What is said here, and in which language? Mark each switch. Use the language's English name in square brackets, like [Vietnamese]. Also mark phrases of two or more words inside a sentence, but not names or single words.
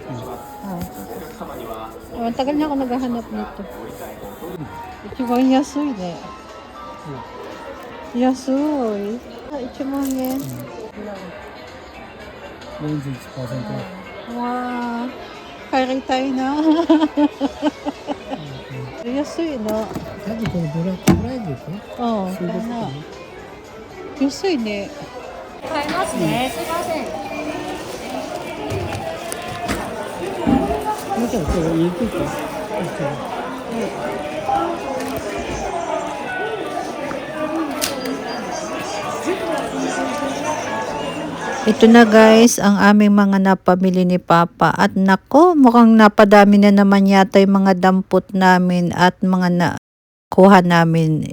[Filipino] Ang tagal na ako naghahanap nito. [Japanese] 一番安いね. 安い。一番円. [Filipino] 41%. Wow. Kaya tayo na. [Japanese] 安いの. 多分これブラックフライデーか Oh, そういうことかな。安いね。買いますね。すいません。もうちょっとこれ入れてて。 [Filipino] Ito na guys, ang aming mga napamili ni Papa. At nako, mukhang napadami na naman yata yung mga dampot namin at mga nakuha namin.